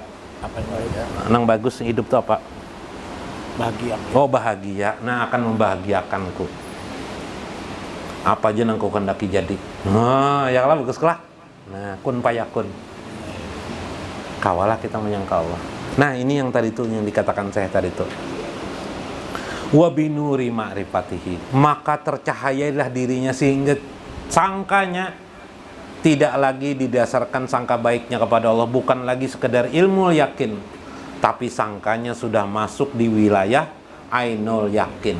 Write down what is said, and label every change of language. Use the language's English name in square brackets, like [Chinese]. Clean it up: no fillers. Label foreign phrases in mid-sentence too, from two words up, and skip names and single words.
[Indonesian] Apa yang ada? [Banjar] Nang bagus hidup tuh apa? [Indonesian] Bahagia. Oh bahagia, nah akan membahagiakanku. Apa aja yang kau kendaki jadi. Nah, ya lah bagus lah. Nah, [Arabic] kun payakun. [Banjar] Kawalah kita menyangka Allah. [Indonesian] Nah, ini yang tadi itu yang dikatakan saya tadi itu. [Arabic] Wa binuri ma'rifatihi. [Indonesian] Maka tercahayailah dirinya sehingga sangkanya tidak lagi didasarkan sangka baiknya kepada Allah, bukan lagi sekedar ilmu yakin, tapi sangkanya sudah masuk di wilayah [Arabic] ainul yakin.